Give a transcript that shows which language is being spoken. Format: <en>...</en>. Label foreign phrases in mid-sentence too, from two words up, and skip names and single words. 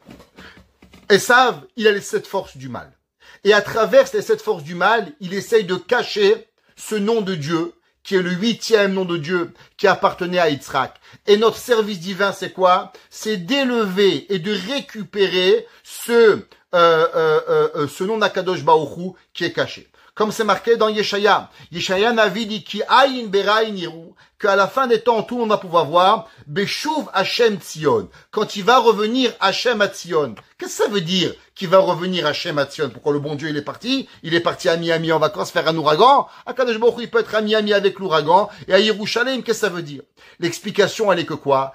<fr>Esav, il a les 7 forces du mal. Et à travers les 7 forces du mal, il essaye de cacher ce nom de Dieu, qui est le 8e nom de Dieu, qui appartenait à Yitzhak. Et notre service divin, c'est quoi? C'est d'élever et de récupérer ce nom d'Akadosh Baruch Hu qui est caché. Comme c'est marqué dans Yeshaya. Yeshaya Navi dit</fr> <he>ki ayin berayin yiru,</he> <fr>qu'à la fin des temps, tout le monde va pouvoir voir</fr> <he>Beshuv Hashem Tzion.</he> <fr>Quand il va revenir Hashem à Tzion. Qu'est-ce que ça veut dire qu'il va revenir Hashem à Tzion? Pourquoi le bon Dieu, il est parti? Il est parti à Miami en vacances faire un ouragan. À Kadosh Baruch Hu, il peut être à Miami avec l'ouragan. Et à Yerushalayim, qu'est-ce que ça veut dire? L'explication, elle est que quoi?</fr>